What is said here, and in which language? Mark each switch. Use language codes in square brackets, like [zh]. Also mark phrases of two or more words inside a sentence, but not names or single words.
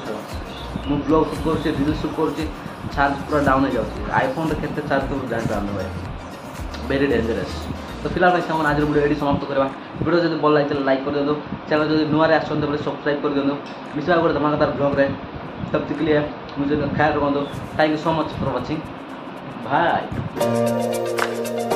[or] ମୁଁ ବ୍ଲଗ୍ ସୁଟ୍ କରୁଛି, ରିଲ୍ ସୁଟ୍ କରୁଛି, ଚାର୍ଜ ପୁରା ଡାଉନ୍ ହେଇଯାଉଛି। ଆଇଫୋନ୍ରେ କେତେ ଚାର୍ଜ କରୁଛୁ ଜାଣିପାରୁନି ଭାଇ, [en] very dangerous. [or] ତ ଫିଲହାଲ ଭାଇ ସେମାନେ ଆଜିର ଭିଡ଼ିଓ ଏଠି ସମାପ୍ତ କରିବା। ଭିଡ଼ିଓ ଯଦି ଭଲ ଲାଗିଥିଲା ଲାଇକ୍ କରିଦିଅନ୍ତୁ, ଚ୍ୟାନେଲ୍ ଯଦି ନୂଆରେ ଆସୁଛନ୍ତି ବୋଲେ ସବସ୍କ୍ରାଇବ୍ କରିଦିଅନ୍ତୁ। ମିଶିବା ଗୋଟେ ଧମାକାଦାର ବ୍ଲଗ୍ରେ, [hi] तब तक के लिए मुझे ख्याल रखो। [en] thank you so much for watching, bye.